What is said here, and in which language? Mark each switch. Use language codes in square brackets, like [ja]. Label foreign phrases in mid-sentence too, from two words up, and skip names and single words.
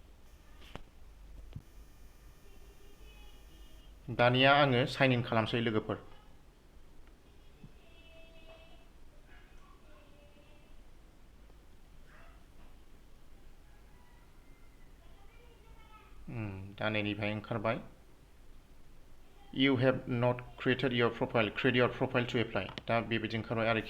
[brx] दानिया आङो साइन इन खालामसै लोगोफोर। दा नैनिफ्राय ओंखारबाय [en] you have not created your profile, create your profile to apply। [brx] दा बेबायदि ओंखारबाय आरोखि।